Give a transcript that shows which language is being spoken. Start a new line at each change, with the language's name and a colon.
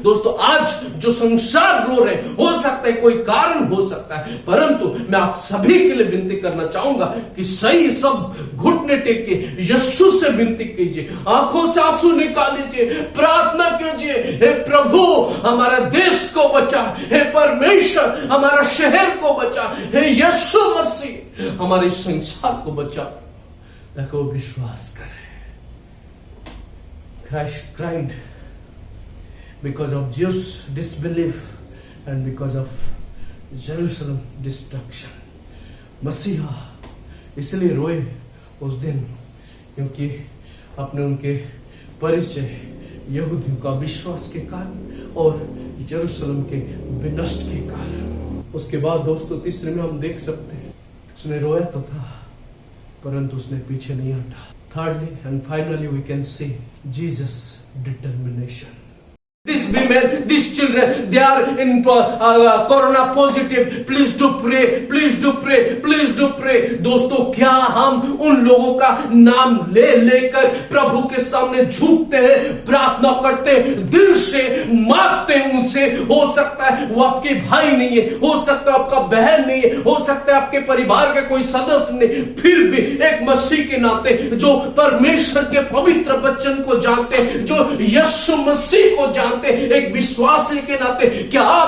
Hindi: दोस्तों आज जो संसार रो रहे, हो सकता है कोई कारण हो सकता है, परंतु मैं आप सभी के लिए विनती करना चाहूंगा कि सही सब घुटने टेक के यीशु से विनती कीजिए, आंखों से आंसू निकाल लीजिए, प्रार्थना कीजिए, हे प्रभु हमारे देश को बचा, हे परमेश्वर हमारा शहर को बचा, हे यीशु मसीह हमारे संसार को बचा। देखो विश्वास
English: Christ cried because of Jews' disbelief and because of Jerusalem destruction.
Hindi: मसीहा इसलिए रोए उस दिन क्योंकि अपने उनके परिचय यहूदियों का विश्वास के कारण और यरूशलेम के विनष्ट के कारण। उसके बाद दोस्तों तीसरे में हम देख सकते हैं उसने रोया तो था परंतु उसने पीछे नहीं हटा।
English: Thirdly and finally we can see Jesus' determination. These women, these children, they are in corona positive. Please do pray, please do pray, please do pray.
Hindi: दोस्तों क्या हम उन लोगों का नाम ले लेकर प्रभु के सामने झुकते हैं, प्रार्थना करते हैं, दिल से मांगते हैं उनसे? हो सकता है वो आपके भाई नहीं है, हो सकता है आपका बहन नहीं है, हो सकता है आपके परिवार के कोई सदस्य नहीं, फिर भी एक मसीह के नाते जो परमेश्वर के पवित्र वचन को जानते, जो यीशु मसीह को जानते, एक विश्वासी के नाते क्या